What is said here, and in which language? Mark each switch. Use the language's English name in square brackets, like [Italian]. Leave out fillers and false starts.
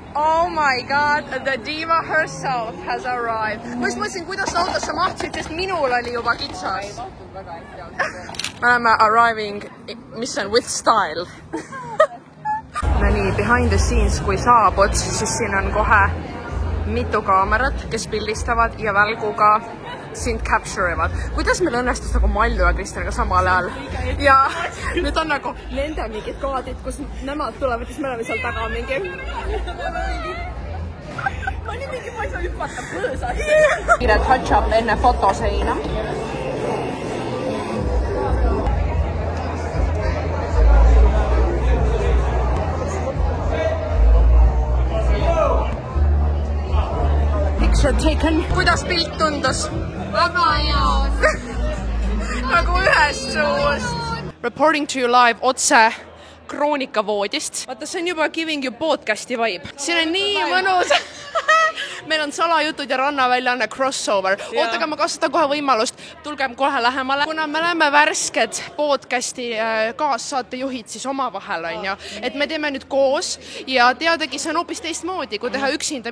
[English] Oh my god, the diva herself has arrived. [Estonian] Ma just mõtlesin, kuidas autosse mahtusid, sest minul oli juba kitsas. Me oleme arriving, mis on [English] with style. [Estonian] No nii, [English] behind the scenes, [Estonian] kui saabud, siis siin on kohe mitu kaamerat, kes pildistavad ja välguga sind capture'ivad. Kuidas meil õnnestus nagu Malju ja Kristjaniga samal ajal? Ja nüüd on nagu nende mingid kaadid, kus nemad tulevad, siis me oleme seal taga mingi. Ma olin mingi, ma ei saa hüpata põõsa. Kiire touch-up enne fotoseina. Kuidas pilt tundus? Väga hea. Nagu ühest suust. [English] Reporting to you live [Estonian] otse Kroonika voodist. Vaata, see on juba [English] giving you [Estonian] podcasti vibe. Siin on nii mõnus. Meil on salajutud ja rannaväljaanne crossover. Ootage, ma kasutan kohe võimalust. Tulgem kohe lähemale. Kuna me oleme värsked podcasti kaassaatejuhid siis omavahel, on ju. Et me teeme nüüd koos ja teadagi, see on hoopis teistmoodi, kui teha üksinda.